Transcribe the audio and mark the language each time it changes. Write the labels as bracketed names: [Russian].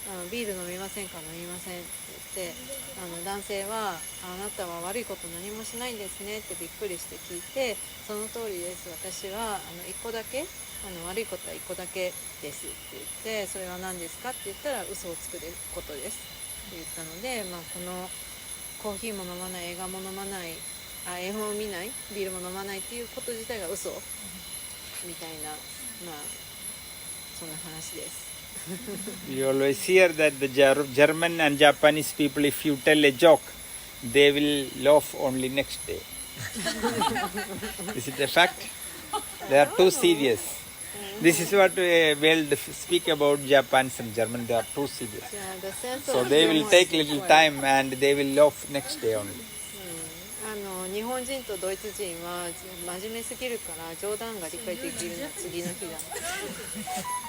[Japanese] ビール飲みませんか？飲みませんって言って男性はあなたは悪いこと何もしないんですねってびっくりして聞いて、その通りです、私は1個だけ悪いことは1個だけですって言って、それは何ですかって言ったら嘘をつくことですって言ったので、このコーヒーも飲まない、映画も飲まない、絵本を見ない、ビールも飲まないっていうこと自体が嘘みたいな、そんな話です。 [English] You always hear that the German and Japanese people, if you tell a joke, they will laugh only next day. Is it a fact? They are too serious. This is what we'll speak about Japanese and German. They are too serious. So they will take little time and they will laugh next day only. [Japanese] 日本人とドイツ人は真面目すぎるから冗談が理解できるのは次の日だ。